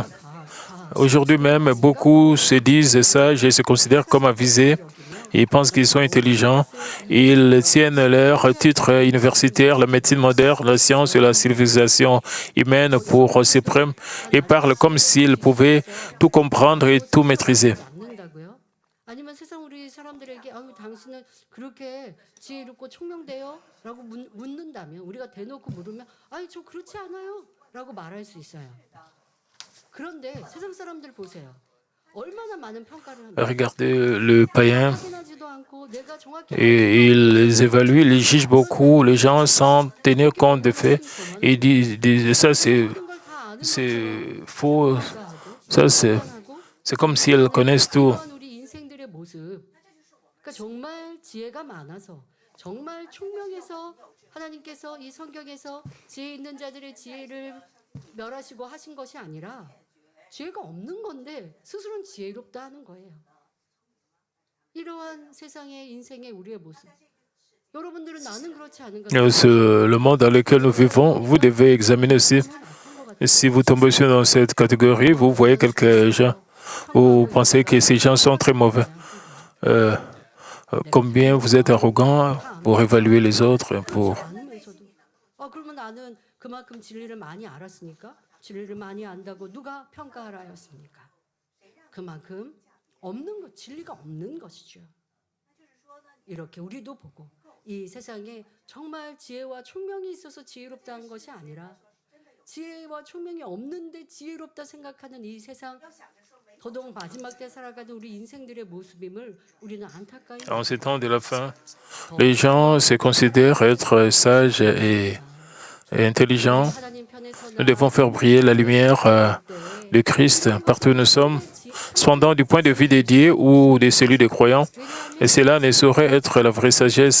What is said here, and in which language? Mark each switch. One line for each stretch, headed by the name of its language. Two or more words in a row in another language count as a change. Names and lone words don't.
French: Aujourd'hui même, beaucoup se disent sages et se considèrent comme avisés. Ils pensent qu'ils sont intelligents. Ils tiennent leur titre universitaire, la médecine moderne, la science et la civilisation humaine pour suprême et parlent comme s'ils pouvaient tout comprendre et tout maîtriser.
Korean: 아니면 세상 우리 사람들에게 당신은 그렇게 지혜롭고 총명돼요? 라고 묻는다면 우리가 대놓고 물으면 저 그렇지 않아요 라고 말할 수 있어요. 그런데 세상 사람들 보세요. 얼마나 많은 평가를 합니까?
French: Regardez le païen,
Korean: 확인하지도 않고 내가 정확히
French: et ils évaluent, ils jugent beaucoup les gens sans tenir compte des faits et disent ça c'est faux, ça c'est comme s'ils connaissent tout.
Korean: 우리 인생들의 모습. 그러니까 정말 지혜가 많아서 정말 총명해서 하나님께서 이 성경에서 지혜 있는 자들의 지혜를 멸하시고 하신 것이 아니라 지혜가 없는 건데 스스로는 지혜롭다 하는 거예요. 이러한 세상의 인생의 우리의 모습. 여러분들은 나는 그렇지 않은가?
French: Le monde dans lequel nous vivons, vous devez examiner aussi. Si vous tombez dans cette catégorie, vous voyez quelques gens, vous pensez que ces gens sont très mauvais. Combien vous êtes arrogant pour évaluer les autres, pour...
Korean: 그러면 나는 그만큼 진리를 많이 알았으니까 진리를 많이 안다고 누가 평가하라 하였습니까? 그만큼 없는 것, 진리가 없는 것이죠. 이렇게 우리도 보고 이 세상에 정말 지혜와 총명이 있어서 지혜롭다는 것이 아니라 지혜와 총명이 없는데 지혜롭다 생각하는 이 세상 더더욱 마지막 때 살아가는 우리 인생들의 모습임을 우리는 안타까이
French: En ces temps de la fin, les gens se considèrent être sages et intelligents. Nous devons faire briller la lumière de Christ partout où nous sommes. Cependant, du point de vue des dieux ou de celui des croyants, et cela ne saurait être la vraie sagesse.